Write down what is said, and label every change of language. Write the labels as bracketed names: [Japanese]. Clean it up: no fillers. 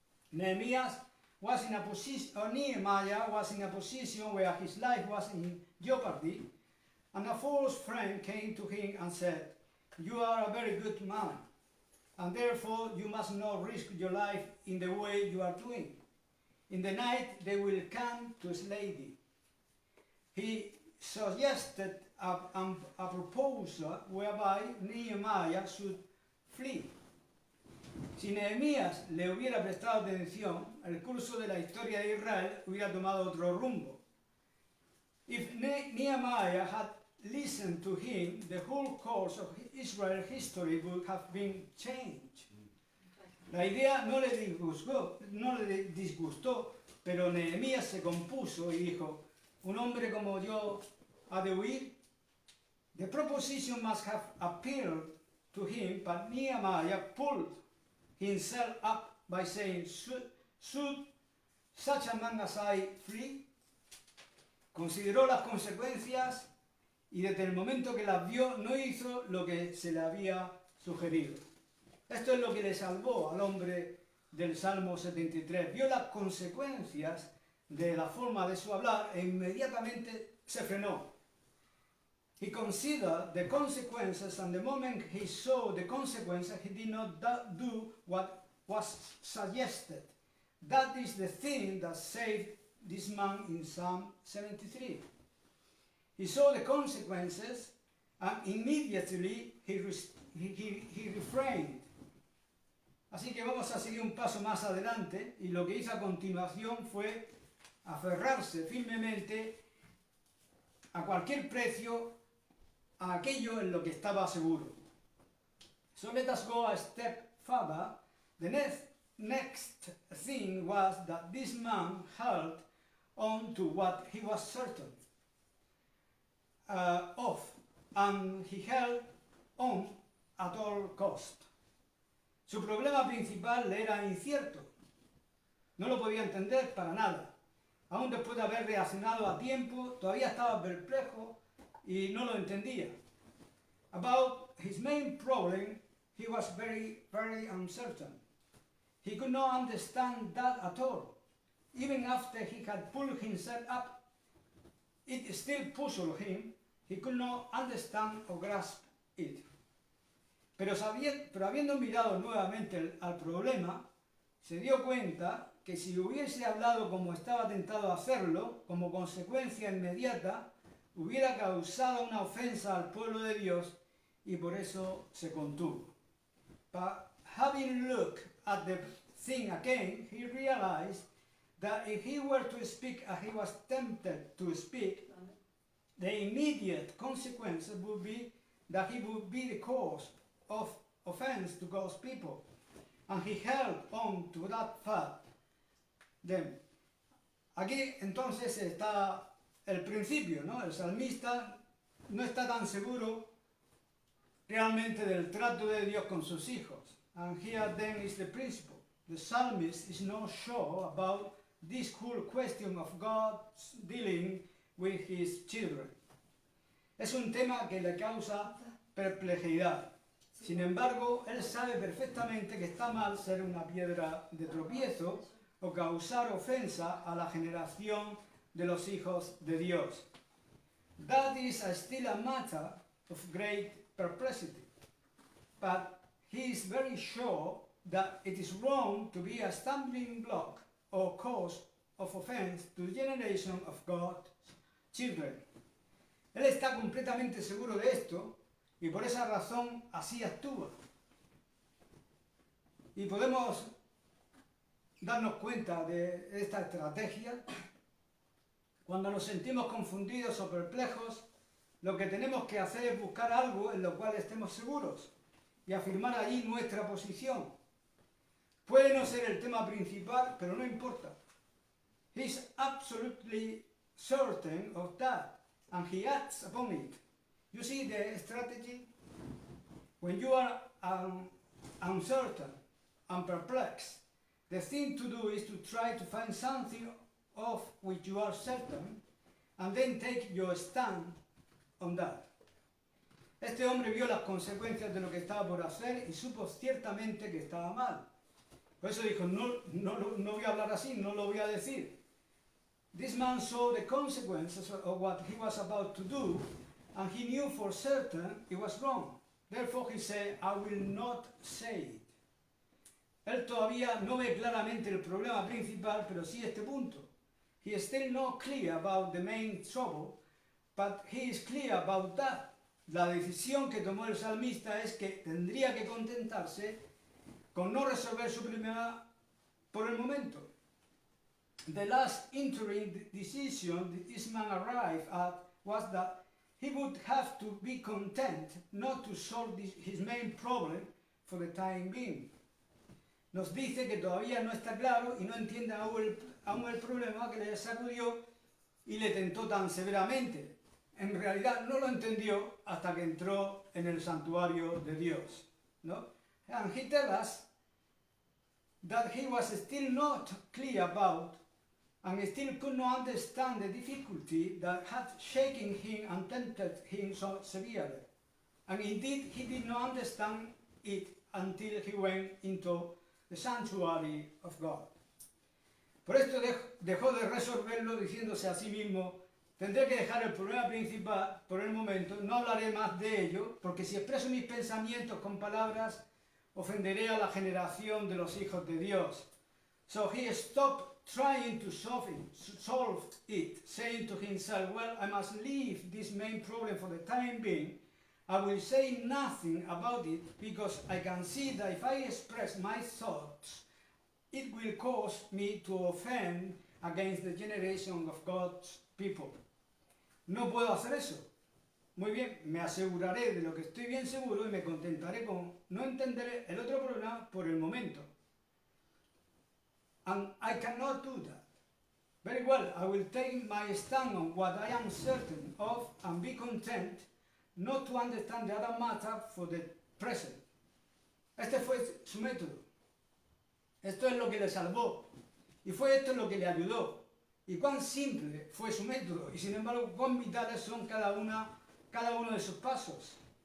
[English] Nehemiah was in a position where his life was in jeopardy, and a false friend came to him and said, you are a very good man, and therefore you must not risk your life in the way you are doing. In the night they will come to slay thee. He suggested a proposal whereby Nehemiah should flee. [Spanish] Si Nehemías le hubiera prestado atención, el curso de la historia de Israel hubiera tomado otro rumbo. [English] If Nehemiah had listened to him, the whole course of Israel's history would have been changed. [Spanish] La idea no le disgustó, pero Nehemías se compuso y dijo, un hombre como yo ha de huir. [English] The proposition must have appealed to him, but Nehemiah pulled himself up by saying, should such a man as I flee? [Spanish] Consideró las consecuencias y desde el momento que las vio no hizo lo que se le había sugerido. Esto es lo que le salvó al hombre del Salmo 73. Vio las consecuencias de la forma de su hablar e inmediatamente se frenó. [English] He considered the consequences, and the moment he saw the consequences, he did not do what was suggested. That is the thing that saved this man in Psalm 73. He saw the consequences, and immediately he refrained. [Spanish] Así que vamos a seguir un paso más adelante, y lo que hizo a continuación fue aferrarse firmemente a cualquier precio a aquello en lo que estaba seguro. [English] So let us go a step further. The next thing was that this man held on to what he was certain of. and he held on at all cost. [Spanish] Su problema principal le era incierto. No lo podía entender para nada. Aún después de haber reaccionado a tiempo, todavía estaba perplejo y no lo entendía. [English] About his main problem, he was very, very uncertain. He could not understand that at all. Even after he had pulled himself up, it still puzzled him. He could not understand or grasp it. [Spanish] Pero habiendo mirado nuevamente al problema, se dio cuenta que si hubiese hablado como estaba tentado a hacerlo, como consecuencia inmediata, hubiera causado una ofensa al pueblo de Dios y por eso se contuvo. [English] But having looked at the thing again, he realized that if he were to speak as he was tempted to speak, the immediate consequence would be that he would be the cause of offense to God's people. And he held on to that fact. Then, [Spanish] aquí entonces está el principio, ¿no? El salmista no está tan seguro realmente del trato de Dios con sus hijos. [English] And here then is the principle. The psalmist is not sure about this whole question of God's dealing with his children. [Spanish] Es un tema que le causa perplejidad. Sin embargo, él sabe perfectamente que está mal ser una piedra de tropiezo o causar ofensa a la generación de los hijos de Dios. [English] That is still a matter of great perplexity. But he is very sure that it is wrong to be a stumbling block or cause of offense to the generation of God's children. [Spanish] Él está completamente seguro de esto y por esa razón así actúa. Y podemos darnos cuenta de esta estrategia cuando nos sentimos confundidos o perplejos. Lo que tenemos que hacer es buscar algo en lo cual estemos seguros y afirmar allí nuestra posición. Puede no ser el tema principal, pero no importa. [English] He's absolutely certain of that, and he acts upon it. You see the strategy? When you are uncertain and perplexed, the thing to do is to try to find something of which you are certain, and then take your stand on that. [Spanish] Este hombre vio las consecuencias de lo que estaba por hacer y supo ciertamente que estaba mal. Por eso dijo, no voy a hablar así, no lo voy a decir. [English] This man saw the consequences of what he was about to do, and he knew for certain it was wrong. Therefore he said, I will not say it. [Spanish] Él todavía no ve claramente el problema principal, pero sí este punto. [English] He is still not clear about the main trouble, but he is clear about that. [Spanish] La decisión que tomó el salmista es que tendría que contentarse con no resolver su problema por el momento. [English] The last interim decision this man arrived at was that he would have to be content not to solve his main problem for the time being. [Spanish] Nos dice que todavía no está claro y no entiende aún el problema que le sacudió y le tentó tan severamente. En realidad no lo entendió hasta que entró en el santuario de Dios, ¿no? [English] And he tells us that he was still not clear about and still could not understand the difficulty that had shaken him and tempted him so severely. And indeed he did not understand it until he went into the sanctuary of God. [Spanish] Por esto dejó de resolverlo diciéndose a sí mismo, tendré que dejar el problema principal por el momento, no hablaré más de ello, porque si expreso mis pensamientos con palabras, ofenderé a la generación de los hijos de Dios. [English] So he stopped trying to solve it, saying to himself, well, I must leave this main problem for the time being. I will say nothing about it because I can see that if I express my thoughts, it will cause me to offend against the generation of God's people. [Spanish] No puedo hacer eso. Muy bien, me aseguraré de lo que estoy bien seguro y me contentaré con no entender el otro problema por el momento. [English] And I cannot do that. Very well, I will take my stand on what I am certain of and be content not to understand the other matter for the present. [Spanish] Este fue su método. Esto es lo que le salvó. Y fue esto lo que le ayudó. Y cuán simple fue su método. Y sin embargo, cuán vitales son cada uno de sus pasos.